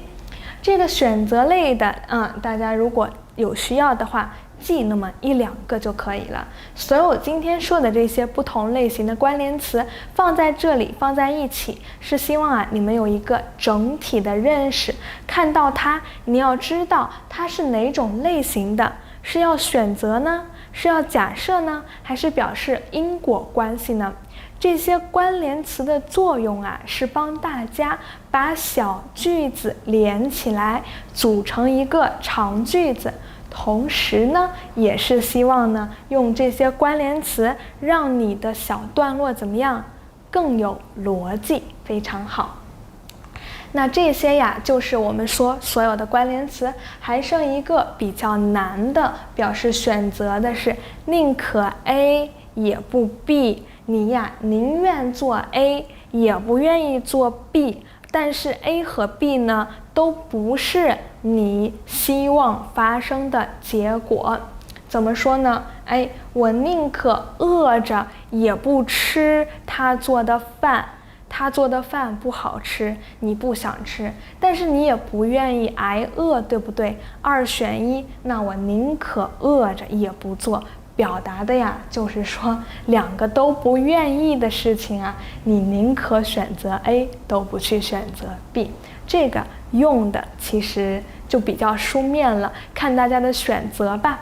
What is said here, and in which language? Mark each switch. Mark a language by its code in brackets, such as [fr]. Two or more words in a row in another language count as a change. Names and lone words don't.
[zh] 這個選擇類的，大家如果有需要的話，記那麼1、2個就可以了。所有今天說的這些不同類型的關聯詞放在這裡，放在一起，是希望你們有一個整體的認識。看到它，你要知道它是哪種類型的，是要選擇呢？是要假設呢？還是表示因果關係呢？這些關聯詞的作用是幫大家把小句子連起來，組成一個長句子。同時呢，也是希望呢，用這些關聯詞讓你的小段落怎麼樣？更有邏輯，非常好。那這些呀，就是我們說所有的關聯詞，還剩一個比較難的，表示選擇的是寧可 A 也不 B， 你呀寧願做 A 也不願意做 B， 但是 A 和 B 呢都不是你希望發生的結果。怎麼說呢？我寧可餓着也不吃他做的飯。他做的飯不好吃，你不想吃，但是你也不願意挨餓，對不對？2選1，那我寧可餓着也不做，表達的呀就是說2個都不願意的事情你寧可選擇 A 都不去選擇 B。這個用的其實就比較書面了，看大家的選擇吧。